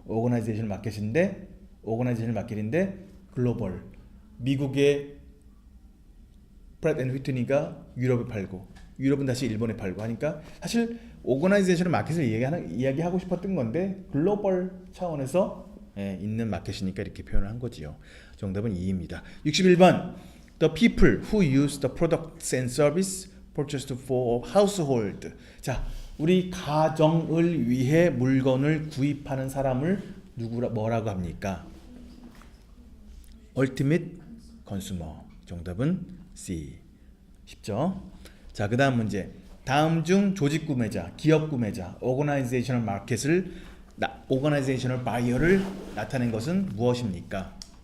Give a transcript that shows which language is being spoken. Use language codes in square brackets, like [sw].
[ko] 오거나이제이션 마켓인데 글로벌 미국의 프렛 앤 휘트니가 유럽에 팔고 유럽은 다시 일본에 팔고 하니까 사실 오거나이제이션 마켓을 이야기하고 싶었던 건데 글로벌 차원에서 있는 마켓이니까 이렇게 표현을 한 거지요. 정답은 2입니다. [en] 61번 The people who use the products and service purchased for household. [ko] 자, 우리 가정을 위해 물건을 구입하는 사람을 뭐라고 합니까? [en] Ultimate consumer. [ko] 정답은 C. 쉽죠? 자, 그 다음 문제. 다음 중 조직 구매자, 기업 구매자, organizational market을 organizational buyer를 나타낸 것은 무엇입니까?